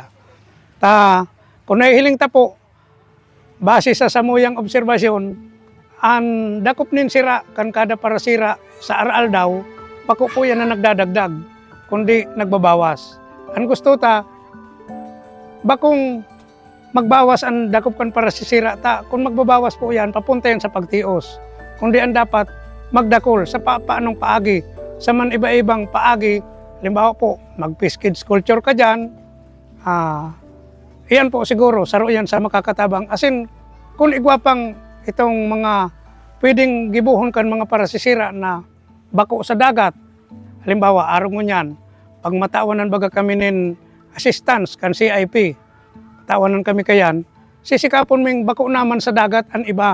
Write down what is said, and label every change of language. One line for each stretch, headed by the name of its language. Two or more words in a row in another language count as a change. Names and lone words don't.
Bikol: Kung nahihiling ta po, base sa samuyang obserbasyon, ang dakop nin sira kan kada parasira sa aral daw, bako po yan na nagdadagdag, kundi nagbabawas. Ang gusto ta, bakong magbawas ang dakop kan parasisira ta, kung magbabawas po yan, papunta yan sa pagtios. Kundi ang dapat magdakol sa paanong paagi, sa man iba-ibang paagi, halimbawa po, mag-
English: fish kids culture
Bikol: ka dyan, iyan po siguro, saro yan sa makakatabang. Asin, kung igwapang itong mga pwedeng gibuhon kan mga parasisira na bako sa dagat, halimbawa, arong mo yan, pag matawanan baga kami nin assistance kan CIP, tawanan kami kayan, sisikapon ming bako naman sa dagat ang iba.